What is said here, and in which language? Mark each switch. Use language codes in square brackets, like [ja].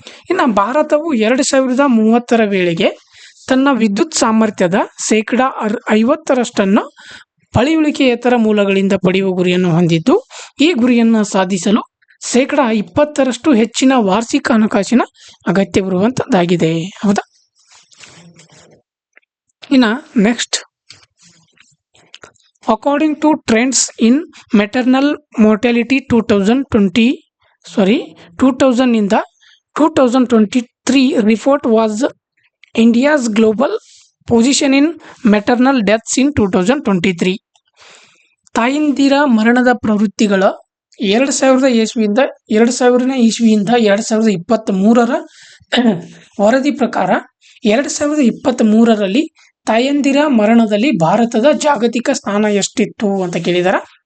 [kn] ಇನ್ನು ಭಾರತವು 2030ರ ವೇಳೆಗೆ ತನ್ನ ವಿದ್ಯುತ್ ಸಾಮರ್ಥ್ಯದ 50%ರಷ್ಟನ್ನು ಪಳೆಯುಳಿಕೆಯೇತರ ಮೂಲಗಳಿಂದ ಪಡೆಯುವ ಗುರಿಯನ್ನು ಹೊಂದಿದ್ದು, ಈ ಗುರಿಯನ್ನು ಸಾಧಿಸಲು 20% ಹೆಚ್ಚಿನ ವಾರ್ಷಿಕ ಹಣಕಾಸಿನ ಅಗತ್ಯವಿರುವಂಥದ್ದಾಗಿದೆ. ಹೌದಾ? [en] Next, according to trends in maternal mortality 2020 2000 2023 report was India's global position in maternal deaths in 2023. [kn] ತಾಯಂದಿರ ಮರಣದ ಪ್ರವೃತ್ತಿಗಳ 2000 ಇಸ್ವಿಯಿಂದ 2023ರ ವರದಿ ಪ್ರಕಾರ 2023ರಲ್ಲಿ ತಾಯಂದಿರ ಮರಣದಲ್ಲಿ ಭಾರತದ ಜಾಗತಿಕ ಸ್ಥಾನ ಎಷ್ಟಿತ್ತು ಅಂತ ಕೇಳಿದಾರೆ.